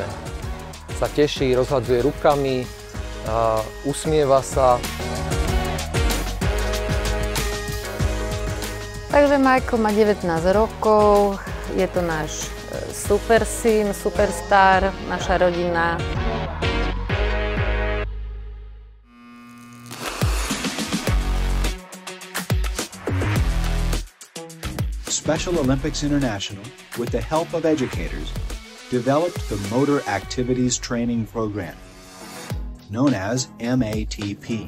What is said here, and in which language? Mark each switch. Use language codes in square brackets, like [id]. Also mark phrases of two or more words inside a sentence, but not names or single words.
[sk] Sa teší, rozhadzuje rukami, usmieva sa. Takže Michael má 19 rokov, je to náš super syn, superstar, naša rodina. [en] Special Olympics International, with the help of educators, developed the Motor Activities Training Program, known as MATP.